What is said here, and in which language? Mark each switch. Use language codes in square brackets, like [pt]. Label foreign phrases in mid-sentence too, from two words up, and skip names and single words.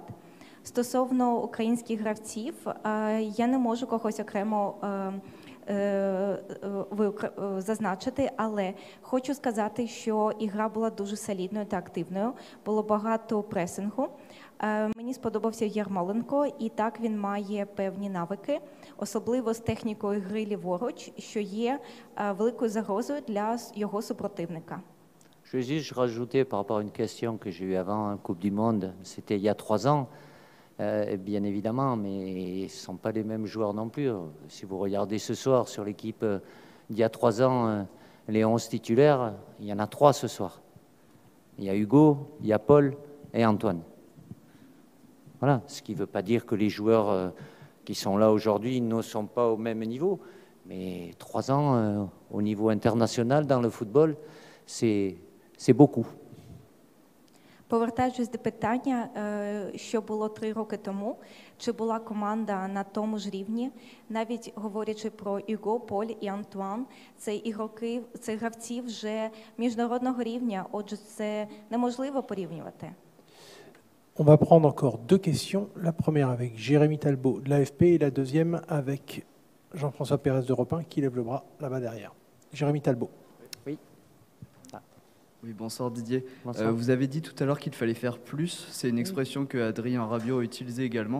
[uk] Стосовно українських гравців, я не можу когось окремо зазначити, але хочу сказати, що ігра була дуже солідною та активною, було багато пресингу. Мені сподобався Ярмоленко, і так він має певні навики, особливо з технікою гри ліворуч, що є великою загрозою для його супротивника. [fr] Je vais juste rajouter par rapport à une question que j'ai eue avant, Coupe du Monde, c'était il y a 3 ans. Bien évidemment, mais ce ne sont pas les mêmes joueurs non plus. Si vous regardez ce soir sur l'équipe d'il y a 3 ans, les 11 titulaires, il y en a 3 ce soir. Il y a Hugo, il y a Paul et Antoine. Voilà, ce qui ne veut pas dire que les joueurs qui sont là aujourd'hui ne sont pas au même niveau, mais 3 ans au niveau international dans le football, c'est beaucoup. [uk] Повертаючись до питання, що було 3 роки тому, чи була команда на тому ж рівні, навіть говорячи про Hugo, Поль і Антуан, це гравці вже міжнародного рівня, отже, це неможливо порівнювати. [fr] On va prendre encore 2 questions. La première avec Jérémy Talbot de l'AFP et la deuxième avec Jean-François Pérez d'Europe 1 qui lève le bras là-bas derrière. Jérémy Talbot. Oui, bonsoir Didier. Bonsoir. Vous avez dit tout à l'heure qu'il fallait faire plus. C'est une expression que Adrien Rabiot a utilisée également.